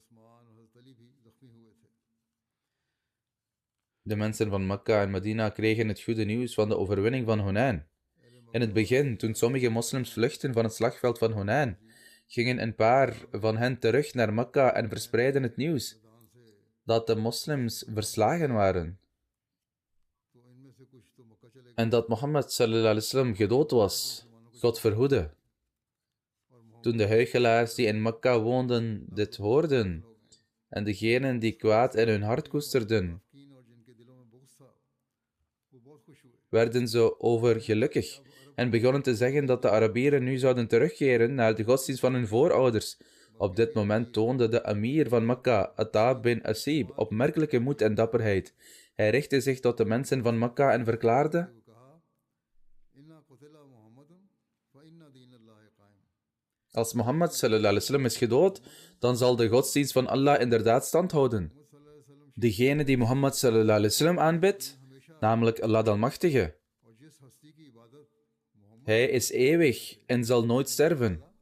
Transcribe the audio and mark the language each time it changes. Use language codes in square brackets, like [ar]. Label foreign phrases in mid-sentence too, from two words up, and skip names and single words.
[nl] De mensen van Mekka en Medina kregen het goede nieuws van de overwinning van Hunain. In het begin, toen sommige moslims vluchtten van het slagveld van Hunain, gingen een paar van hen terug naar Mekka en verspreidden het nieuws dat de moslims verslagen waren en dat Mohammed [ar] صلى الله عليه وسلم [nl] gedood was. God verhoede. Toen de huichelaars die in Mekka woonden dit hoorden en degenen die kwaad in hun hart koesterden, werden ze overgelukkig en begonnen te zeggen dat de Arabieren nu zouden terugkeren naar de godsdienst van hun voorouders. Op dit moment toonde de emir van Mekka, Atta bin Asib, opmerkelijke moed en dapperheid. Hij richtte zich tot de mensen van Mekka en verklaarde: als Mohammed [ar] صلى الله عليه وسلم [nl] is gedood, dan zal de godsdienst van Allah inderdaad stand houden. Degene die Mohammed [ar] صلى الله عليه وسلم [nl] aanbidt, namelijk Allah de Almachtige, hij is eeuwig en zal nooit sterven.